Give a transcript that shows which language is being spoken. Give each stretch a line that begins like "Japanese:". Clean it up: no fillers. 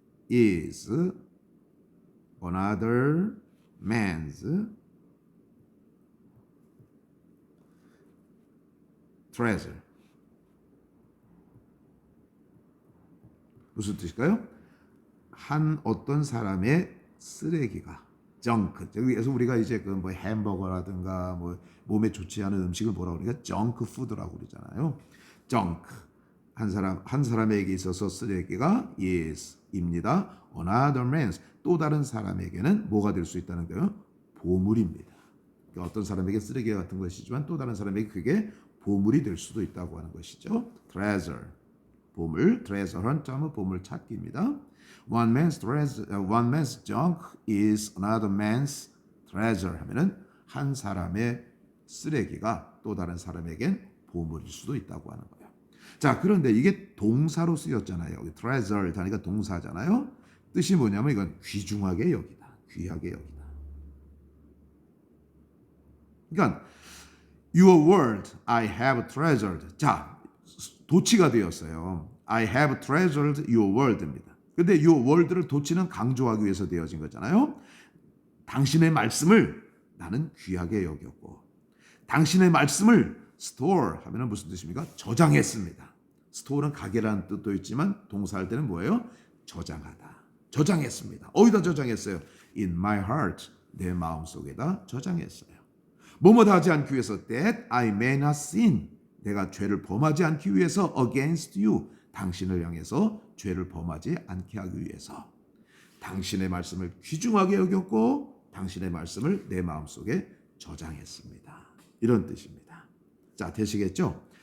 English: is another man's treasure.
Korean: 무슨 뜻일까요? 한 어떤 사람의 쓰레기가. 정크. 그래서 우리가 이제 그 뭐 햄버거라든가 뭐 몸에 좋지 않은 음식을 뭐라고 그러니까 정크 푸드라고 그러잖아요. 정크. 한 사람에게 있어서 쓰레기가 is입니다.
English: Another man's
Korean: 또 다른 사람에게는 뭐가 될 수 있다는 거예요? 보물입니다. 그러니까 어떤 사람에게 쓰레기 같은 것이지만 또 다른 사람에게 그게 보물이 될 수도 있다고 하는 것이죠. treasure 보물, treasure는 점은 보물 찾기입니다.
English: One man's junk is another man's treasure
Korean: 하면은 한 사람의 쓰레기가 또 다른 사람에겐 보물일 수도 있다고 하는 거예요. 자, 그런데 이게 동사로 쓰였잖아요. treasure 하니까 동사잖아요. 뜻이 뭐냐면 이건 귀중하게 여기다, 귀하게 여기다. 그러니까
English: your word I have treasured.
Korean: 자, 도치가 되었어요.
English: I have treasured your word입니다.
Korean: 근데 your word를 도치는 강조하기 위해서 되어진 거잖아요. 당신의 말씀을 나는 귀하게 여겼고 당신의 말씀을 store 하면은 무슨 뜻입니까? 저장했습니다. store는 가게라는 뜻도 있지만 동사할 때는 뭐예요? 저장하다. 저장했습니다. 어디다 저장했어요?
English: In my heart.
Korean: 내 마음속에다 저장했어요. 뭐뭐다 하지 않기 위해서
English: that I may not sin.
Korean: 내가 죄를 범하지 않기 위해서
English: against you.
Korean: 당신을 향해서 죄를 범하지 않게 하기 위해서. 당신의 말씀을 귀중하게 여겼고 당신의 말씀을 내 마음속에 저장했습니다. 이런 뜻입니다. 자, 되시겠죠?